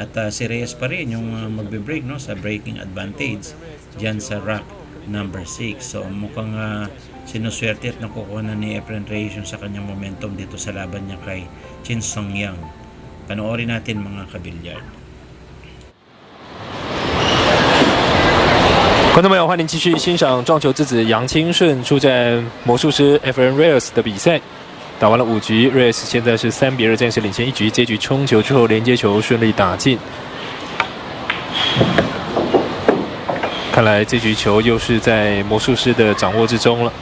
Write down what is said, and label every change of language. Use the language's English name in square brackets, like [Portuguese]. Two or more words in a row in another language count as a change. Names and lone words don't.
[Filipino] At si Reyes pa rin yung magbe-break, no? Sa [English] breaking advantage [Filipino] dyan sa [English] rack number 6. [Filipino] So mukhang sinuswerte at nakukuha na ni Efren Reyes yung sa kanyang momentum dito sa laban niya kay Chin Sung Yang. Panoorin natin mga kabilyard. [Chinese] 观众朋友，欢迎继续欣赏撞球之子杨清顺出战魔术师 Efren Reyes 的比赛。打完了5局 ，Reyes 现在是3-2暂时领先1局。这局冲球之后，连接球顺利打进。看来这局球又是在魔术师的掌握之中了。